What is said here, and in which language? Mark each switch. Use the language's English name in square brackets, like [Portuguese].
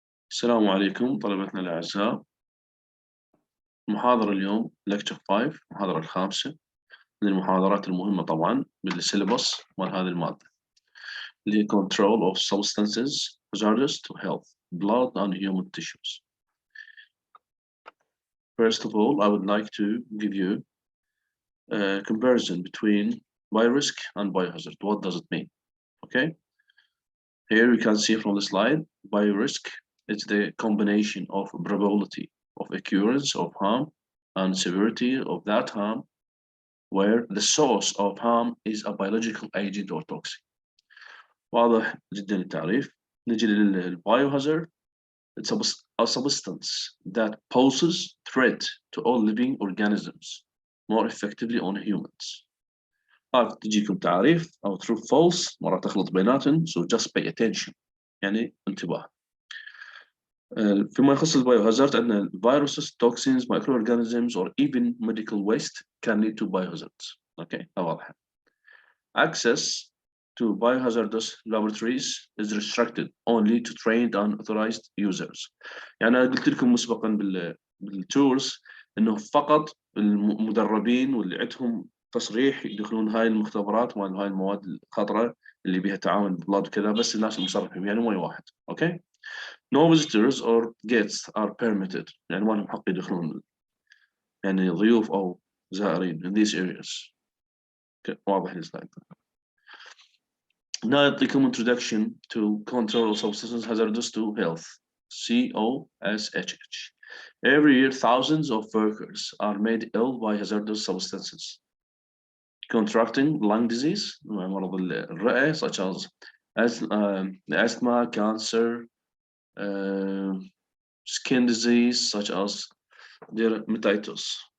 [Arabic] السلام عليكم طلبتنا الأعزاء. محاضرة اليوم [English] lecture 5 [Arabic] المحاضرة الخامسة من المحاضرات المهمة طبعا بالسيلبس مال هذه المادة اللي هي [English] control of substances hazardous to health, blood and human tissues. First of all, I would like to give you a comparison between biorisk and biohazard. What does it mean? Okay. Here we can see from the slide, biorisk is the combination of probability of occurrence of harm and severity of that harm, where the source of harm is a biological agent or toxic. [Arabic] واضح جدا التعريف. نجي للبايوهازارد. [English] It's a substance that poses threat to all living organisms more effectively on humans. [Arabic] تجيكم تعريف أو true false مرة تخلط بيناتهم, [English] so just pay attention [Arabic] يعني انتباه. فيما يخص البايوهازارد عندنا [English] viruses, toxins, microorganisms or even medical waste can lead to biohazards. [Arabic] Okay, واضحة. [English] Access to biohazardous laboratories is restricted only to trained and authorized users. [Arabic] يعني أنا قلت لكم مسبقا بالتورز إنه فقط المدربين واللي عندهم تصريح يدخلون هاي المختبرات وهاي المواد الخطرة اللي بها تعاون بلاد وكذا, بس الناس المصرحين يعني مو واحد. [English] Okay. No visitors or guests are permitted. [Arabic] يعني ما لهم حق يدخلون يعني ضيوف أو زائرين [English] in these areas. [Arabic] واضح السلايد. [English] Now [Arabic] يعطيكم [English] introduction to control of substances hazardous to health. COSHH. Every year, thousands of workers are made ill by hazardous substances, contracting lung disease, [Arabic] مرض الرئة, [English] such as asthma, cancer, skin disease such as dermatitis.